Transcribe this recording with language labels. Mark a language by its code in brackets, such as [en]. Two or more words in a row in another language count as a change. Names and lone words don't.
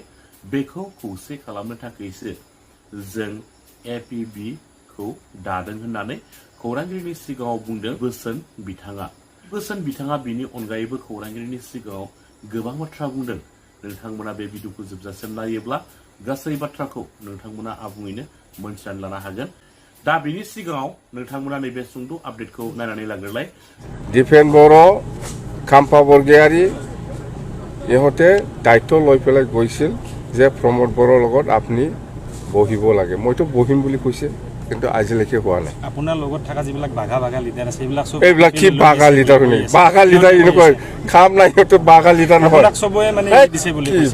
[brx] बेखौ खौसे खालामनो थाखायसो जों APB खौ दादों होननानै खौरांगिरिनि सिगाङाव बुंदों बोसोन बिथाङा बिनि अनगायैबो खौरांगिरिनि सिगाङाव गोबां बाथ्रा बुंदों नोंथांमोना बे भिडिअखौ जोबजासिम नायोब्ला गासै बाथ्राखौ नोंथांमोना आबुङैनो मोनथिनानै लानो हागोन दा बिनि सिगाङाव नोंथांमोना नैबे सुंद' आपडेटखौ नायनानै लाग्रोलाय [as] दिपेन बर' खाम्फा बरगयारी इহঁতে দায়িত্ব লৈ পেলাই গৈছিল যে প্ৰমোদ বৰৰ লগত আপুনি বহিব লাগে মইতো বহিম বুলি কৈছে কিন্তু আজিলৈকে হোৱা নাই আপোনাৰ লগত থকা যিবিলাক বাগা লিডাৰ আছে এইবিলাক কি বাগা লিডাৰ নেকি বাগা লিডাৰ এনেকুৱা কাম নাই ইহঁতে বাগা লিডাৰ নহয় চবয়ে মানে দিছে বুলি কৈছে